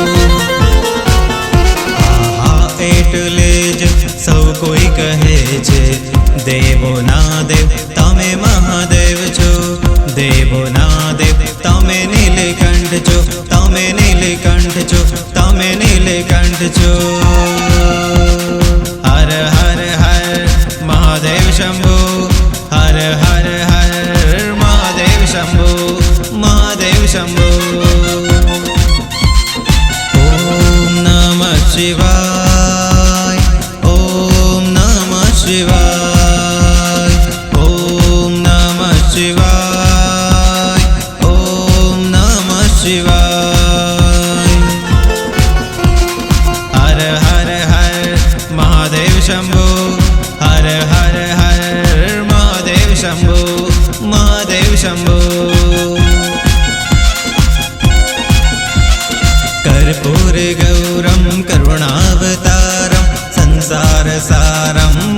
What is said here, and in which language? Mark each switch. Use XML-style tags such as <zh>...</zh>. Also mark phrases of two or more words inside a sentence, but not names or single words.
<gu>એટલે જ સૌ કોઈ કહે છે દેવો ના દેવ તમે મહાદેવ છો દેવો ના દેવ તમે નીલકંઠ છો તમે નીલકંઠ છો તમે નીલકંઠ છો तमे नीलकंठ छो तमे नीलकंठ छो</gu> <sa>हर हर हर महादेव शंभो हर हर हर महादेव शंभो महादेव शंभो ओम नमः शिवाय ओम नमः शिवाय ओम नमः शिवाय ओम नमः शिवाय हर हर हर महादेव शंभो हर हर हर महादेव शंभो महादेव शंभो कर्पूर गौरम करुणावतारम संसार सारम</sa>